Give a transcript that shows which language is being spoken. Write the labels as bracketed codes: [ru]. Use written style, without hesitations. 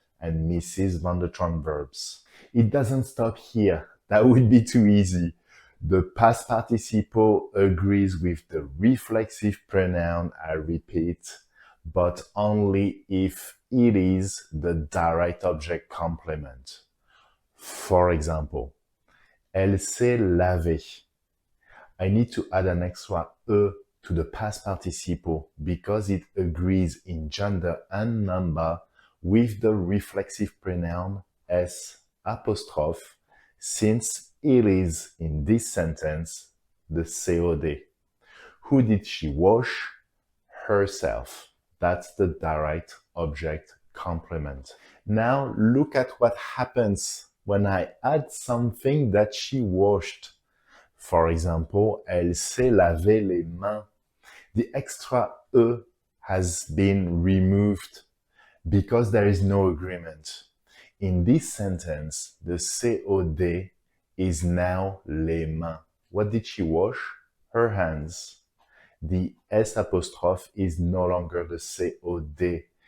[en] and Mrs. van der Trump verbs. It doesn't stop here. That would be too easy. The past participle agrees with the reflexive pronoun, I repeat, but only if it is the direct object complement. For example, [fr] elle s'est lavée. [en] I need to add an extra e to the past participle because it agrees in gender and number with the reflexive pronoun s apostrophe, since it is in this sentence the COD. Who did she wash? Herself. That's the direct object complement. Now look at what happens when I add something that she washed. For example, [fr] elle s'est lavé les mains. [en] The extra e has been removed because there is no agreement. In this sentence, the COD is now [fr] les mains. [en] What did she wash? Her hands. The S apostrophe is no longer the COD.